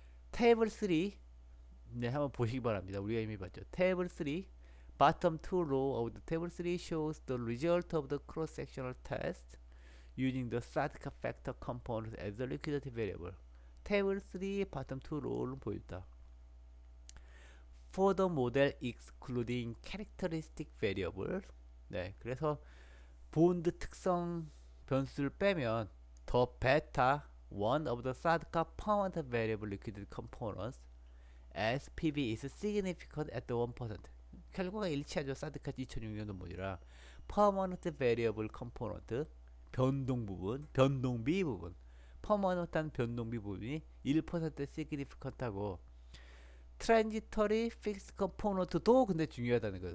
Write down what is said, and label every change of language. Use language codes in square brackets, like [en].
[ko] 테이블 3 네, 한번 보시기 바랍니다. 우리가 이미 봤죠. 테이블 3 [en] bottom two row of the table 3 shows the result of the cross-sectional test using the 사드카 factor component as a liquidity variable. [ko] 테이블 3 bottom two row를 보였다. [en] For the model excluding characteristic variable [ko] 네, 그래서 본드 특성 변수를 빼면 [en] the beta one of the 사드카 permanent variable liquidity components as PV is significant at the 1%. [ko] 결과가 일치하죠. 사드카 2006년 논문이라 permanent variable component 변동 부분, 변동비 부분, permanent한 변동비 부분이 1% significant하고 transitory fixed component도 근데 중요하다는 거예요.